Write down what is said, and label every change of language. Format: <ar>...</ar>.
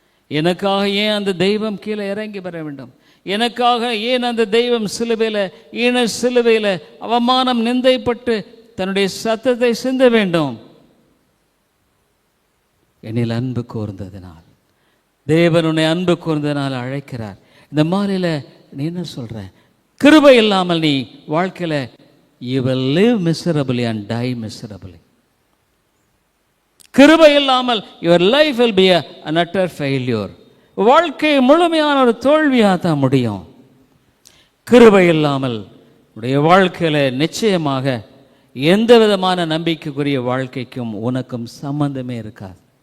<ta>எனக்காக ஏன் அந்த தெய்வம் கீழே இறங்கி வர வேண்டும்? எனக்காக ஏன் அந்த தெய்வம் சிலுவையில் அவமானம் நிந்தைப்பட்டு தன்னுடைய சத்தத்தை சிந்த வேண்டும்? என்னில் அன்பு கூர்ந்ததினால், தேவன் உன்னை அன்பு கூர்ந்ததினால் அழைக்கிறார். இந்த மாதிரியில் நீ என்ன சொல்ற? கிருபை இல்லாமல் நீ வாழ்க்கையில்</ta> <en>you will live miserably and die miserably.</en> <ta>கிருபை இல்லாமல்</ta> <en>your life will be an utter failure.</en> <ta>வாழ்க்கை முழுமையான ஒரு தோல்வியாக தான் முடியும். கிருபை இல்லாமல் உடைய வாழ்க்கையில் நிச்சயமாக எந்த விதமான நம்பிக்கைக்குரிய வாழ்க்கைக்கும் உனக்கும் சம்பந்தமே இருக்காது.</ta>